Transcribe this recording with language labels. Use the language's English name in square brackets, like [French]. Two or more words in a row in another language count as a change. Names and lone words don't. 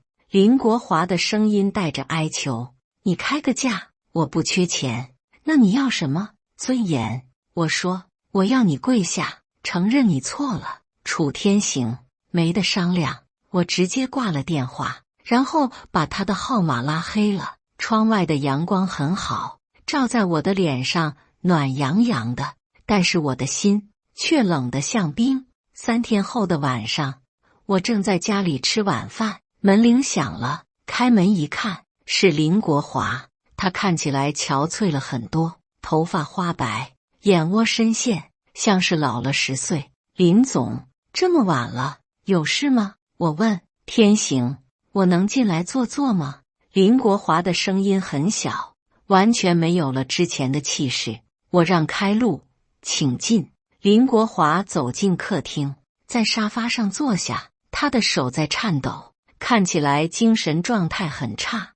[Chinese] 林國華的聲音帶着哀求。你開個價，我不缺錢。那你要什麼？尊嚴。我說，我要你跪下，承認你錯了。楚天行，沒得商量。我直接掛了電話，然後把他的號碼拉黑了。窗外的陽光很好，照在我的臉上，暖洋洋的，但是我的心卻冷得像冰。3天後的晚上，我正在家裡吃晚飯，門鈴響了，開門一看，是林國華。他看起來憔悴了很多，頭髮花白，眼窩深陷，像是老了10 歲。林總，這麼晚了，有事嗎？我問。天行，我能進來坐坐嗎？林國華的聲音很小，完全沒有了之前的氣勢。我讓開路，請進。林國華走進客廳，在沙發上坐下，他的手在顫抖，看起來精神狀態很差。